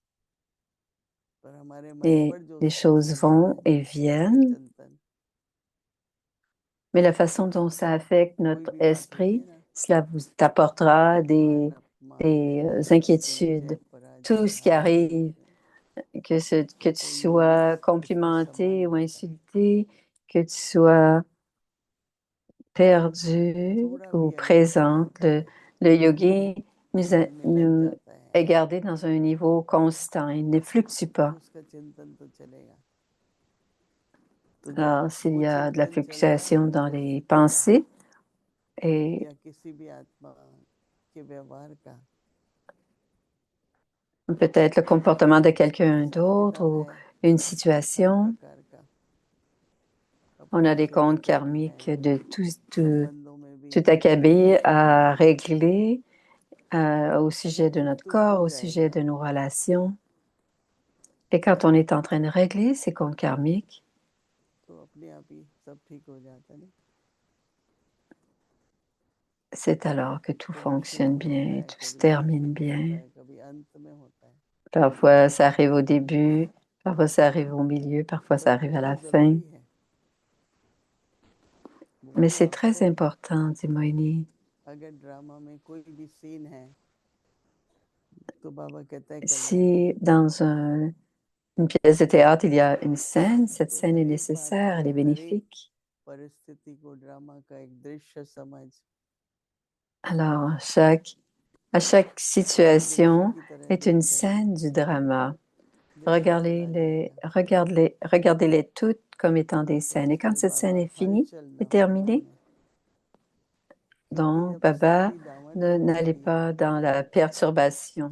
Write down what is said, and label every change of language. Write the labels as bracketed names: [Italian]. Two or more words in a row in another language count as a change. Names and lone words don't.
[French] Et les choses vont et viennent, mais la façon dont ça affecte notre esprit, cela vous apportera des inquiétudes. Tout ce qui arrive, que tu sois complimenté ou insulté, que tu sois perdue [Hindi] थोड़ा [French] ou [Hindi] भी अगर [French] présente. [Hindi] होता है [French] Le yogi [Hindi] मन में लग [French] nous [Hindi] जाता है [French] est gardé dans un niveau constant. Il ne fluctue [Hindi] तो [French] pas. [Hindi] उसका चिंतन तो चलेगा तो जब [French] Alors, s'il [Hindi] वो [French] y a de la [Hindi] चिंतन चल रहा [French] fluctuation [Hindi] है [French] dans les pensées et [Hindi] या किसी भी आत्मा के व्यवहार का [French] peut-être le comportement de quelqu'un [Hindi] हिसाब [French] d'autre [Hindi] किताब [French] ou [Hindi] है [French] une [Hindi] हर [French] situation, [Hindi] प्रकार का [French] on [Hindi] अपने [French] a des [Hindi] शरीर [French] comptes [Hindi] में भी [French] karmiques [Hindi] है [French] de [Hindi] संबंधों में भी [French] tout [Hindi] है [French] acabit à régler au sujet de [Hindi] अगर [French] notre [Hindi] प्रस्तुत [French] corps, [Hindi] हो [French] au sujet [Hindi] जाएगा [French] de nos relations. Et quand on est en train de régler ces comptes karmiques, [Hindi] तो अपने आप ही सब ठीक हो जाता है [French] c'est alors que tout [Hindi] कभी शुरू [French] fonctionne [Hindi] में होता [French] bien, [Hindi] है [French] tout se [Hindi] कभी मध्य [French] termine [Hindi] में होता [French] bien. [Hindi] है कभी अंत में होता है [French] Parfois, ça arrive au début, parfois ça arrive au milieu, parfois ça [Hindi] पर [French] arrive à la [Hindi] बहुत [French] fin. [Hindi] जरूरी है वो [French] Mais [Hindi] भी [French] c'est [Hindi] आप [French] très [Hindi] करें [French] important, dit Moini. [Hindi] अगर ड्रामा में कोई भी सीन है तो बाबा कहता है कल्याण [French] Si dans une pièce de théâtre, il y a une scène, cette [Hindi] तो [French] scène [Hindi] हर [French] est [Hindi] एक बात [French] nécessaire, elle [Hindi] को [French] est [Hindi] हर एक [French] bénéfique. [Hindi] परिस्थिति को ड्रामा का एक दृश्य समझ [French] Alors, à chaque situation est une scène du drama. Regardez-les toutes comme étant des scènes. Et quand cette scène est finie, est terminée, donc, Baba, n'allez pas dans la perturbation.